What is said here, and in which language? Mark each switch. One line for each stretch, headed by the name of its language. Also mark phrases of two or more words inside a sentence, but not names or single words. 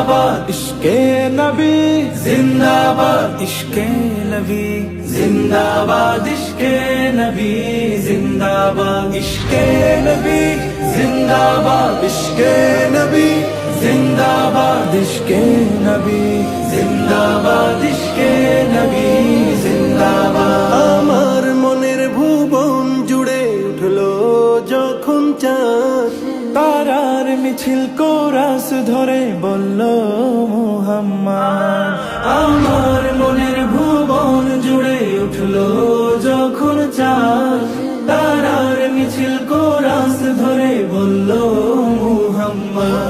Hindi: इश्के नबी जिंदाबाद, इश्के नबी जिंदाबाद, इश्के नबी जिंदाबाद, इश्के नबी जिंदाबाद, इश्के नबी जिंदाबाद, इश्के नबी जिंदाबाद, इश्के नबी जिंदाबाद।
Bangla: আমার মনের ভুবন জুড়ে উঠলো যখন চাঁদ, তারার মিছিল কোরাস ধরে বলল মুহাম্মদ। আমার মনের ভুবন জুড়ে উঠলো যখন চাঁদ, তারার মিছিল কোরাস ধরে বলল মুহাম্মদ।